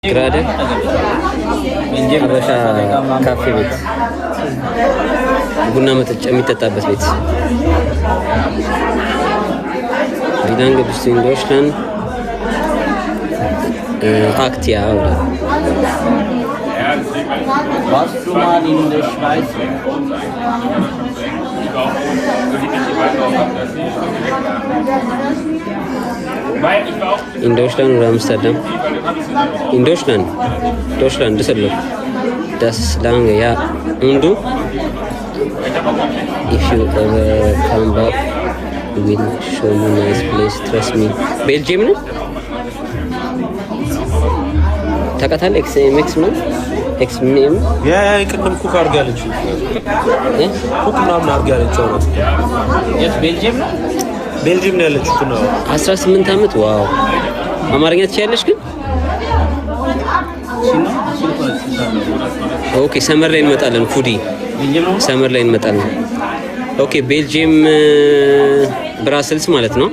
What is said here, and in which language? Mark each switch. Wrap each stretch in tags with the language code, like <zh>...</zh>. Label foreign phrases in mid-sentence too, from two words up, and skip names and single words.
<am>ግራደ ሀበሻ ካፌ ቤት ቡና መጠጫ የሚጠጣበት ቤት ቢዳንግ ብስት</am> <de>in Deutschland Aktia oder Warst du mal in der Schweiz? in Deutschland oder Amsterdam? In Deutschland. Deutschland, Düsseldorf. Das ist lange, ja. Und du?</de> <en>If you ever come back, we will show you nice place. Trust me. Belgium, no?</en> <am>ታውቃታለህ? ኤክስ ነው ኤክስ ምን ያ ቅድም ኩክ አድርጋለች ኩክ ምናምን አድርጋለች ነው የት ቤልጂየም ነው ቤልጂየም ነው ያለችው ነው 18 አመት ዋው አማርኛ ትችያለሽ ግን ኦኬ ሰመር ላይ እንመጣለን ፉዲ ሰመር ላይ እንመጣለን ኦኬ ቤልጂየም ብራስልስ ማለት ነው</am>